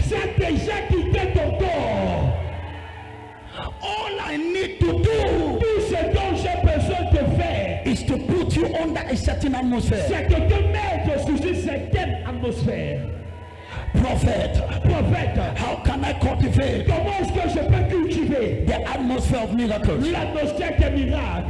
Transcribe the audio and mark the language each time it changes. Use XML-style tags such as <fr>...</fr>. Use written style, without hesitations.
<fr>Ça a déjà quitté ton corps.</fr> <en>All I need to do</en> <fr>Tout ce dont j'ai besoin de faire,</fr> <en>is to put you under a certain atmosphere.</en> <fr>c'est de te mettre sous une certaine atmosphère.</fr> <en>Prophet,</en> <fr>Prophète,</fr> <en>how can I cultivate</en> <fr>comment est-ce que je peux cultiver</fr> <en>the atmosphere of miracles?</en> <fr>l'atmosphère des miracles?</fr>